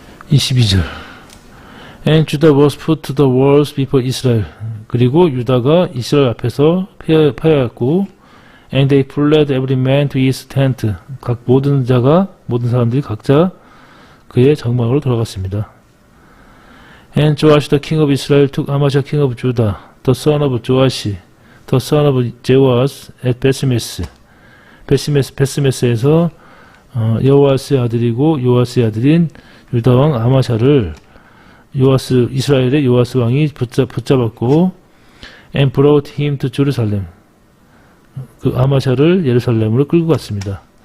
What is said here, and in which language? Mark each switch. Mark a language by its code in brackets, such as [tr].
[en] (22절) And Judah was put to the walls before Israel. [ko] 그리고 유다가 이스라엘 앞에서 패하였고, [en] and they fled every man to his tent. [ko] 모든 사람들이 각자 그의 장막으로 돌아갔습니다. [en] And Joash the king of Israel took Amasha king of Judah, the son of Joash, the son of Jehoaz at Bethsemes. [ko] 베스메스에서 여호아스의 아들이고 요아스의 아들인 유다 왕 아마샤를 이스라엘의 요아스 왕이 붙잡았고, [en] and brought him to Jerusalem. [ko] 그 아마샤를 예루살렘으로 끌고 갔습니다.